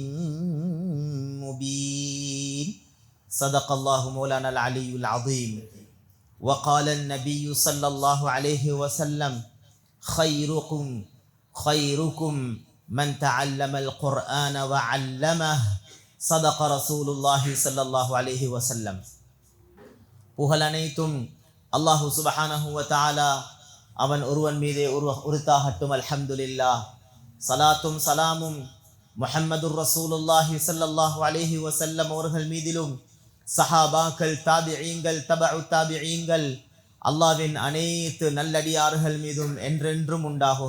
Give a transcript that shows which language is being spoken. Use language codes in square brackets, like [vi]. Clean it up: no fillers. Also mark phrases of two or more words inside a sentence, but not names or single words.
[ar] مبين صدق الله مولانا العلي العظيم وقال النبي صلى الله عليه وسلم خيركم من تعلم القرآن وعلمه صدق رسول الله صلى الله عليه وسلم. [ta] புகழ் அனைத்தும் [ar] الله سبحانه وتعالى [ta] அவன் ஒருவன் மீதே உரித்தாகட்டும். அல்ஹம்துலில்லாஹ். சலாத்தும் சலாமும் [ar] محمد رسول الله صلى الله عليه وسلم [ta] அவர்கள் மீதிலும் சஹாபாக்கள், தாபிஈன்கள், தபஉ தாபிஈன்கள், அல்லாஹ்வின் அனைத்து நல்லடியார்கள் மீதும் என்றென்றும் உண்டாகுக.